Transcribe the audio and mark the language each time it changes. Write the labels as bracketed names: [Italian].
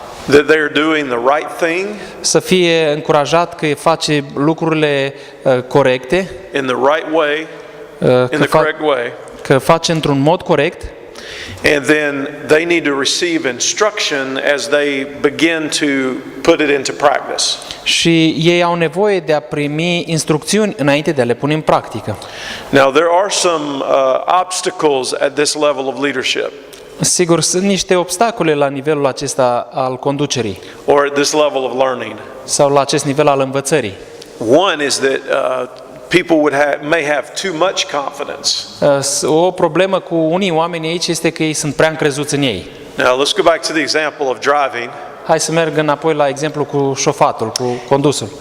[English] That they're doing the right thing [Romanian] Să fie încurajat că face lucrurile corecte, [English] in the right way, in the correct way. [Romanian] că face într-un mod corect. [English] And then they need to receive instruction as they begin to put it into practice. [Romanian] Și ei au nevoie de a primi instrucțiuni înainte de a le pune în practică. [English] Now there are some obstacles at this level of leadership, [Romanian] Sigur, sunt niște obstacole la nivelul acesta al conducerii [English] or at this level of learning. [Romanian] sau la acest nivel al învățării. [English] One is that people may have too much confidence. [Romanian] O problemă cu unii oameni aici este că ei sunt prea încrezuți în ei. [English] Now let's go back to the example of driving. [Romanian] Hai să merg înapoi la exemplu cu șofatul, cu condusul.